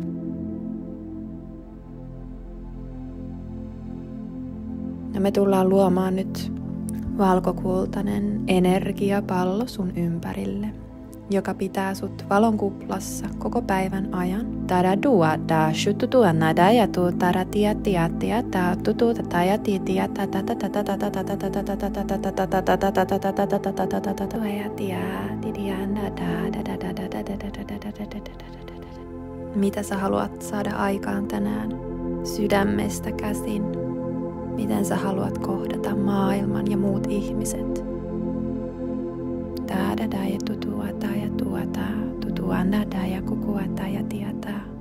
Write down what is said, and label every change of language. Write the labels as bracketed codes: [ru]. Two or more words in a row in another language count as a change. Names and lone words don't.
[fi] Ja me tullaan luomaan nyt valkokultainen energiapallo sun ympärille, joka pitää sut valon kuplassa koko päivän ajan. Taraduada shututuanada ja tu taratiatiatia ta tututata ja titia ta ta ta ta ta ta ta ta ta ta ta ta ta ta ta ta. Mitä sä haluat saada aikaan tänään sydämestä käsin? Miten sä haluat kohdata maailman ja muut ihmiset? Taadada ja tutuata ja tuota, tutuanada ja kukuata ja tietää.